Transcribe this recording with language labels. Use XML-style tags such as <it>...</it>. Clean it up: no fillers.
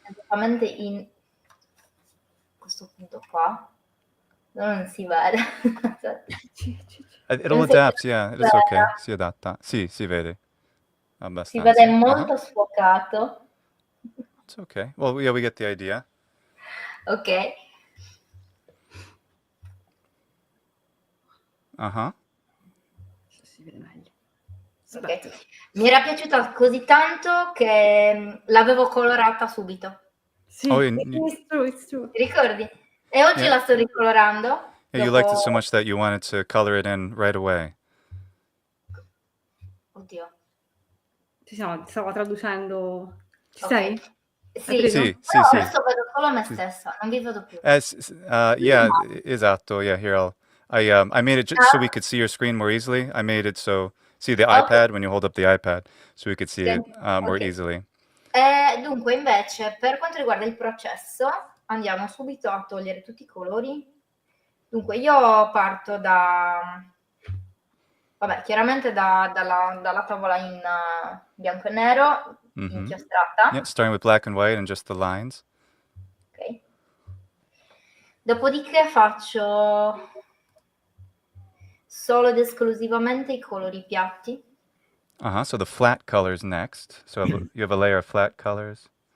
<it>Esattamente in questo punto qua. Non si vede.</it> <en>It'll adapt, yeah, it's okay.</en> <it>Si adatta. Sì, si vede. Abbastanza. Si vede molto sfocato.</it> <en>It's okay. Well, yeah, we get the idea.</en> <it>Ok. Si vede meglio.</it> <en>Okay.</en> <it>Mi era piaciuta così tanto che l'avevo colorata subito. Sì,</it> <en>it's true.</en> <it>Ti ricordi? E oggi la sto ricolorando.</it> <en>Yeah, you liked it so much that you wanted to color it in right away.</en> <it>Oddio. Stavo traducendo. Ci</it> <en>Okay.</en> <it>sei? Sì. Sì. Adesso vedo solo me stessa, non vi vedo più. Yeah, esatto.</it> <en>Yeah, here I made it just so we could see your screen more easily. I made it so see the iPad when you hold up the iPad, so we could see it more easily.</en> <it>Dunque, invece, per quanto riguarda il processo, andiamo subito a togliere tutti i colori. Dunque, io parto da Vabbè, chiaramente dalla tavola in bianco e nero, inchiostrata.</it> <en>Yeah, starting with black and white and just the lines.</en> <it>Ok. Dopodiché faccio solo ed esclusivamente i colori piatti.</it> <en>So the flat colors next. So you have a layer of flat colors.</en>